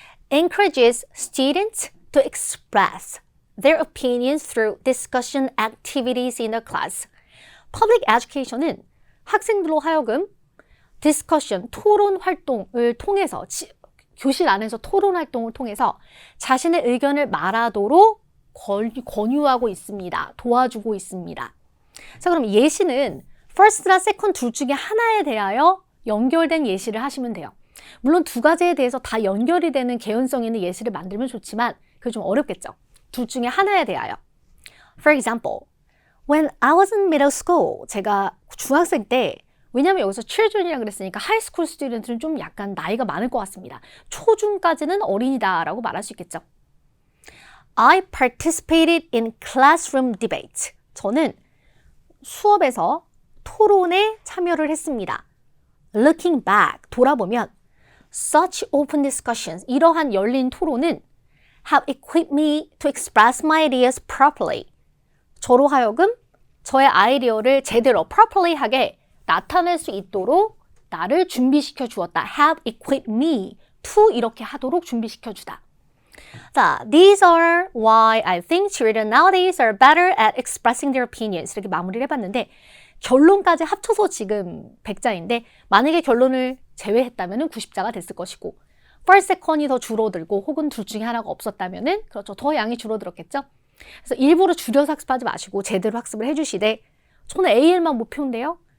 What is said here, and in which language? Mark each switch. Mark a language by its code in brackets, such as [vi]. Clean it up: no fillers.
[en] Encourages students to express their opinions through discussion activities in the class. Public education [ko] 은 학생들로 하여금 discussion, 토론 활동을 통해서 교실 안에서 토론 활동을 통해서 자신의 의견을 말하도록 권유하고 있습니다. 도와주고 있습니다. 자, 그럼 예시는 first나 second 둘 중에 하나에 대하여 연결된 예시를 하시면 돼요. 물론 두 가지에 대해서 다 연결이 되는 개연성 있는 예시를 만들면 좋지만 그게 좀 어렵겠죠. 둘 중에 하나에 대하여. [en] For example, when I was in middle school, [ko] 제가 중학생 때 왜냐하면 여기서 children이라고 그랬으니까 하이스쿨 스튜던트는 좀 약간 나이가 많을 것 같습니다. 초중까지는 어린이다라고 말할 수 있겠죠. [en] I participated in classroom debate. [ko] 저는 수업에서 토론에 참여를 했습니다. [en] Looking back, [ko] 돌아보면 [en] such open discussions, [ko] 이러한 열린 토론은 [en] have equipped me to express my ideas properly. [ko] 저로 하여금 저의 아이디어를 제대로 properly 하게 나타낼 수 있도록 나를 준비시켜 주었다. [en] have equipped me to [ko] 이렇게 하도록 준비시켜 주다. [en] 자, these are why I think children nowadays are better at expressing their opinions. [ko] 이렇게 마무리를 해봤는데 결론까지 합쳐서 지금 100자인데 만약에 결론을 제외했다면 90자가 됐을 것이고 first, second이 더 줄어들고 혹은 둘 중에 하나가 없었다면 그렇죠. 더 양이 줄어들었겠죠. 그래서 일부러 줄여서 학습하지 마시고 제대로 학습을 해주시되 저는 AL만 목표인데요.